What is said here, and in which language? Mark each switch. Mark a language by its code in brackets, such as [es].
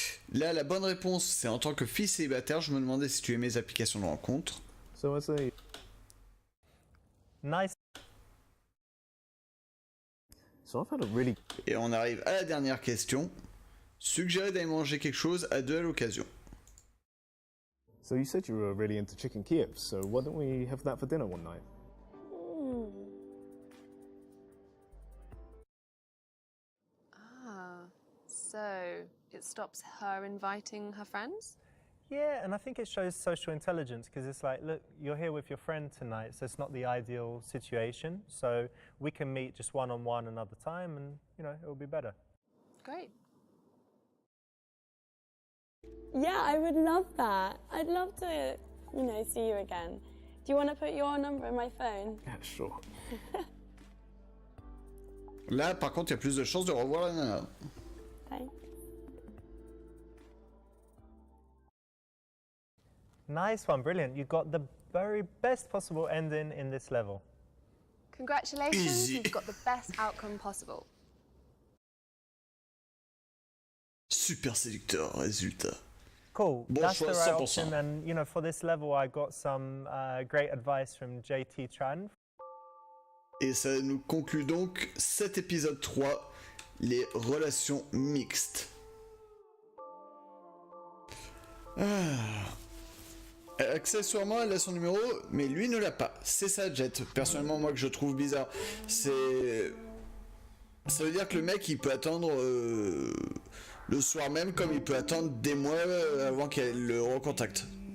[fr] Là, la bonne réponse, c'est en tant que fille célibataire, je me demandais si tu aimais les applications de rencontre. [en] So I say, Nice. so I've had a really [fr] Et on arrive à la dernière question. Suggérer d'aller manger quelque chose à deux à l'occasion. [en] So you said you were really into chicken Kiev, so why don't we have that for dinner one night? Ah, so it stops her inviting her friends? Yeah, and I think it shows social intelligence because it's like, look, you're here with your friend tonight, so it's not the ideal situation. So we can meet just one-on-one another time and, it will be better. Great. Yeah, I would love that. I'd love to, see you again. Do you want to put your number in my phone? Yeah, sure. [fr] Là, par contre, il y a plus de chances de revoir la nana. [en] Thanks. Nice one, brilliant. You got the very best possible ending in this level. Congratulations, Easy. you've got the best outcome possible. [fr] Super séducteur, résultat. [en] Cool. [fr] Bon [en] That's the [fr] choix, [en] right option. And, for this level, I got some great advice from Chapitre. [fr] Et ça nous conclut donc cet épisode 3, les relations mixtes. Accessoirement, elle a son numéro, mais lui ne l'a pas. C'est ça, Jet. Personnellement, moi, que je trouve bizarre. C'est... Ça veut dire que le mec, il peut attendre le soir même, comme il peut attendre des mois avant qu'elle le recontacte.